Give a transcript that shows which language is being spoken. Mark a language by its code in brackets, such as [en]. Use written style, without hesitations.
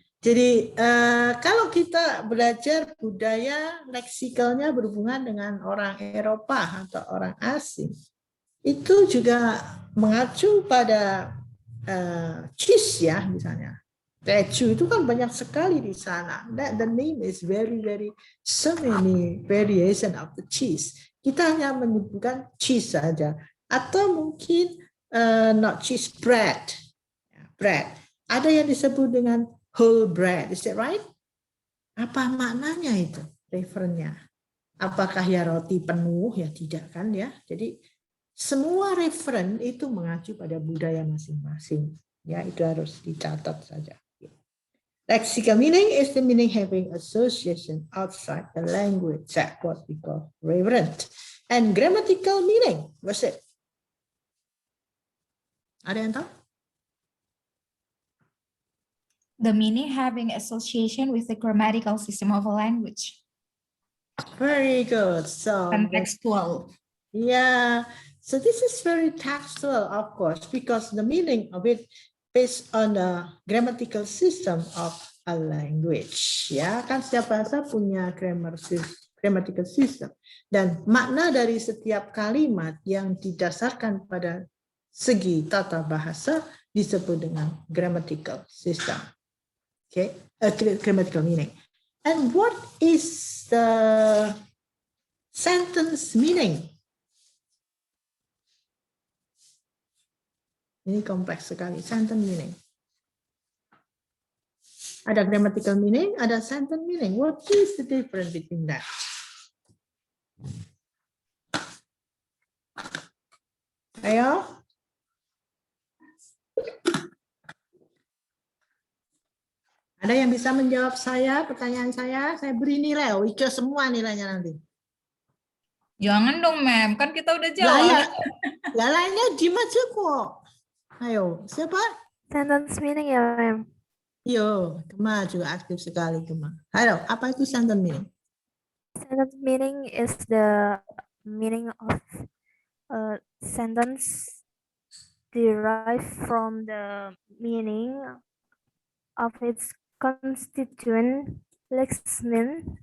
[id] Jadi kalau kita belajar budaya leksikalnya berhubungan dengan orang Eropa atau orang asing, itu juga mengacu pada cheese ya, misalnya keju itu kan banyak sekali di sana. [en] That the name is very so many variation of the cheese. [id] Kita hanya menyebutkan cheese saja, atau mungkin [en] not cheese, bread. [id] Ada yang disebut dengan whole bread, [en] is that right? [id] Apa maknanya itu referennya? Apakah ya roti penuh? Ya tidak kan ya. Jadi semua referen itu mengacu pada budaya masing-masing. Ya, itu harus dicatat saja. [en] Lexical meaning is the meaning having association outside the language. That's what we call referent. And grammatical meaning, what's it? [id] Ada yang tahu? [en] The meaning having association with the grammatical system of a language. Very good. So Contextual. yeah. So this is very textual, of course, because the meaning of it based on the grammatical system of a language. [id] Ya, kan setiap bahasa punya grammatical system. Dan makna dari setiap kalimat yang didasarkan pada segi tata bahasa disebut dengan grammatical system. [en] Okay, grammatical meaning. And what is the sentence meaning? [id] Ini kompleks sekali, sentence meaning. Ada grammatical meaning, ada sentence meaning. [en] What is the difference between that? [id] Ayo. Ada yang bisa menjawab saya, pertanyaan saya? Saya beri nilai, Wika semua nilainya nanti. Jangan dong, Ma'am. Kan kita udah Lah jawab. ya, lah lainnya diem aja kok. Ayo, siapa? [en] Sentence meaning ya, ma'am. [id] Yo, Kema juga aktif sekali, Kema. Ayo, apa itu sentence meaning? [en] Sentence meaning is the meaning of a sentence derived from the meaning of its constituent lexemes